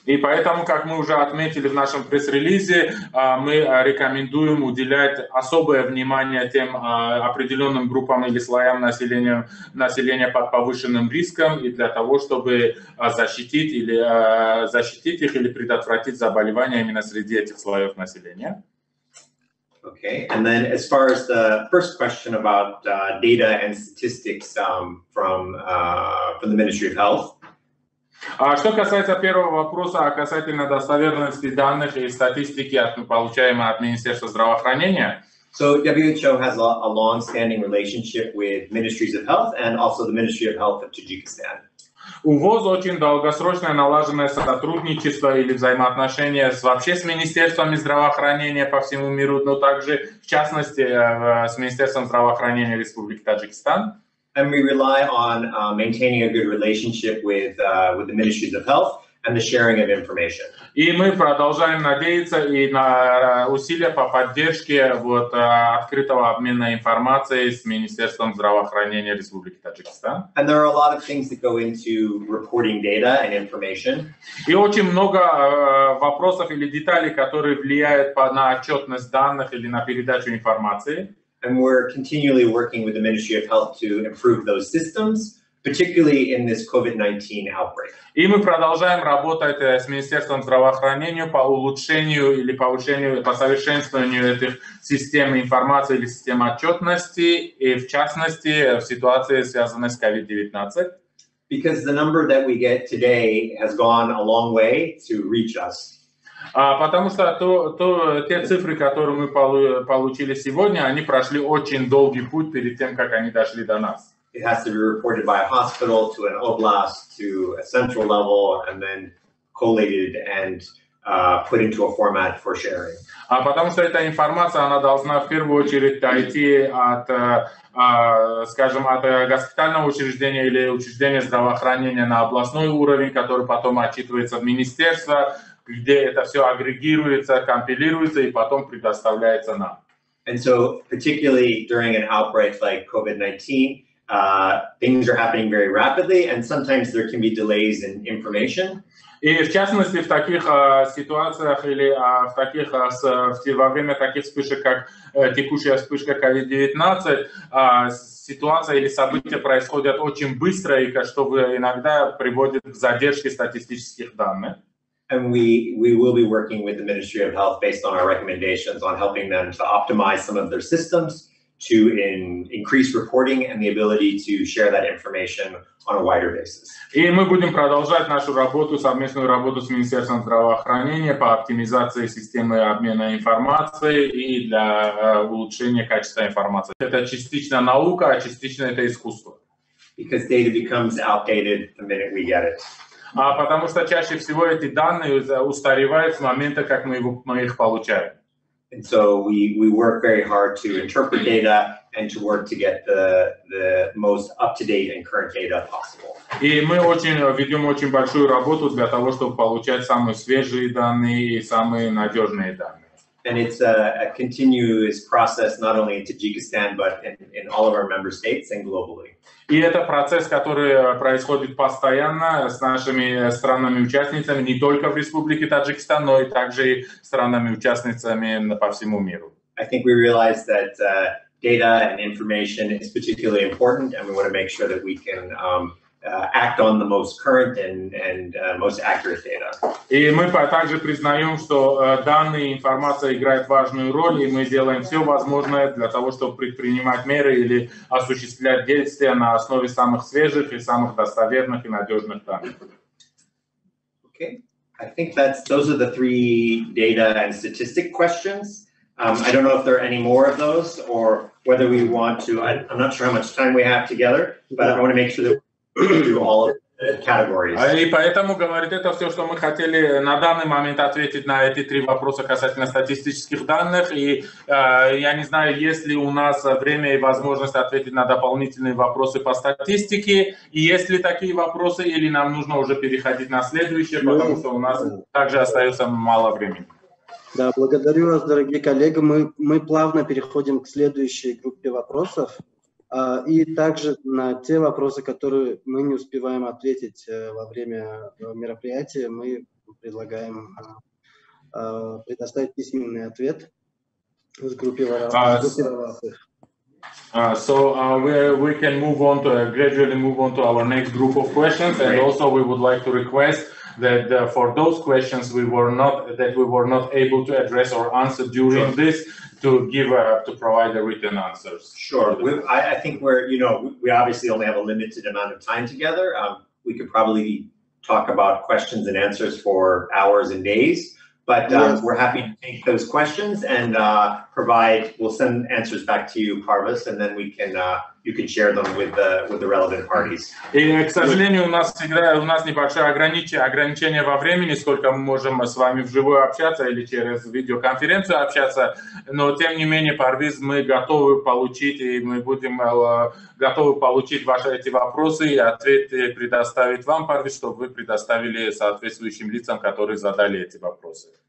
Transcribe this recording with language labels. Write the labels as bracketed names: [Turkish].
[Russian] И поэтому, как мы уже отметили в нашем пресс-релизе, мы рекомендуем уделять особое внимание тем определенным группам или слоям населения под повышенным риском, и для того, чтобы защитить их или предотвратить заболевания именно среди этих слоев населения. [English] Okay, and then as far as the first question about data and statistics from the Ministry of Health. [Russian] Что касается первого вопроса касательно достоверности данных и статистики, получаемой от Министерства здравоохранения. [English] So WHO has a long-standing relationship with Ministries of Health and also the Ministry of Health of Tajikistan. [Russian] У ВОЗ очень долгосрочное налаженное сотрудничество или взаимоотношения вообще с министерствами здравоохранения по всему миру, но также, в частности, с Министерством здравоохранения Республики Таджикистан. [English] And we rely on maintaining a good relationship with the Ministries of Health and the sharing of information. [Russian] И мы продолжаем надеяться и на усилия по поддержке открытого обмена информацией с Министерством здравоохранения Республики Таджикистан. [English] And there are a lot of things that go into reporting data and information. [Russian] И очень много вопросов или деталей, которые влияют на отчетность данных или на передачу информации. [English] And we're continually working with the Ministry of Health to improve those systems, particularly in this COVID-19 outbreak. [Russian] И мы продолжаем работать с Министерством здравоохранения по улучшению или повышению, по совершенствованию этих систем информации или систем отчетности, и в частности в ситуации, связанной с COVID-19. [English] Because the number that we get today has gone a long way to reach us. [Russian] Потому что те цифры, которые мы получили сегодня, они прошли очень долгий путь перед тем, как они дошли до нас. [English] It has to be reported by a hospital to an oblast to a central level and then collated and put into a format for sharing. [Russian] Потому что эта информация, она должна в первую очередь дойти от, скажем, от госпитального учреждения или учреждения здравоохранения на областной уровень, который потом отчитывается в министерство, где это все агрегируется, компилируется и потом предоставляется нам. [English] And so, particularly during an outbreak like COVID-19, things are happening very rapidly, and sometimes there can be delays in information. [Russian] И в частности в таких ситуациях или во время таких вспышек, как текущая вспышка COVID-19, ситуация или события происходят очень быстро, и что иногда приводит к задержке статистических данных. [English] And we will be working with the Ministry of Health based on our recommendations on helping them to optimize some of their systems to increase reporting and the ability to share that information on a wider basis. [Russian] И мы будем продолжать нашу работу, совместную работу с Министерством здравоохранения по оптимизации системы обмена информацией и для улучшения качества информации. Это частично наука, а частично это искусство. [English] Because data becomes outdated the minute we get it. [Russian] Потому что чаще всего эти данные устаревают с момента, как мы их получаем. [English] And so we work very hard to interpret data and to work to get the most up-to-date and current data possible. [Russian] И мы ведем очень большую работу для того, чтобы получать самые свежие данные и самые надежные данные. [English] And it's a continuous process not only in Tajikistan but in all of our member states and globally. [Russian] И это процесс, который происходит постоянно с нашими странами-участницами не только в Республике Таджикистан, но и также и странами-участницами по всему миру. [English] I think we realize that data and information is particularly important, and we want to make sure that we can act on the most current and most accurate data. [Russian] И мы также признаем, что данные и информация играют важную роль, и мы делаем все возможное для того, чтобы предпринимать меры или осуществлять действия на основе самых свежих и самых достоверных и надежных данных. [English] Okay, I think those are the three data and statistic questions. I don't know if there are any more of those or whether we want to. I'm not sure how much time we have together, but I want to make sure that through all of the categories. [Russian] И поэтому, говорит, это все, что мы хотели на данный момент ответить на эти три вопроса касательно статистических данных. И я не знаю, есть ли у нас время и возможность ответить на дополнительные вопросы по статистике. И есть ли такие вопросы, или нам нужно уже переходить на следующие, потому что у нас также остается мало времени. Да, благодарю вас, дорогие коллеги. Мы плавно переходим к следующей группе вопросов. И также на те вопросы, которые мы не успеваем ответить во время мероприятия, мы предлагаем предоставить письменный ответ в группе вопросов. [English] We can move on to gradually move on to our next group of questions, and also we would like to request that for those questions we were not able to address or answer during this, to provide the written answers. Sure. I think we obviously only have a limited amount of time together. We could probably talk about questions and answers for hours and days. But we're happy to take those questions and we'll send answers back to you, Parvas, and then you can share them with the relevant parties. [Russian] И, к сожалению, у нас небольшое ограничение во времени, сколько мы можем с вами вживую общаться или через видеоконференцию общаться, но тем не менее, Парвиз, мы готовы получить, и мы будем готовы получить ваши эти вопросы и ответы предоставить вам, Парвиз, чтобы вы предоставили соответствующим лицам, которые задали эти вопросы.